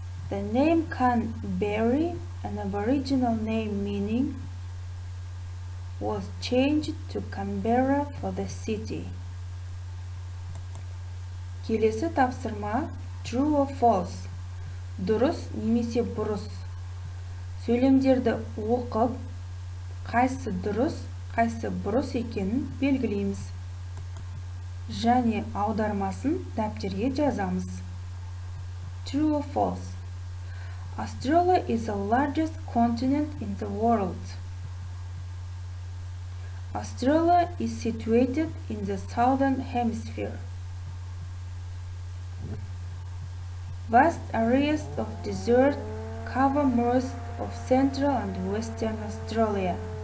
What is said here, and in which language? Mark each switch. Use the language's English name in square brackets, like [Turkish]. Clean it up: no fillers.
[English] The name Canberra, an Aboriginal name meaning, was changed to Canberra for the city. [Kazakh] Келесі тапсырма [English] True or false? [Kazakh] Дұрыс немесе бұрыс? Сөйлемдерді оқып, қайсы дұрыс, қайсы бұрыс екенін белгілейміз. Және аудармасын дәптерге жазамыз. [English] True or false? Australia is the largest continent in the world. Australia is situated in the southern hemisphere. Vast areas of desert cover most of central and western Australia.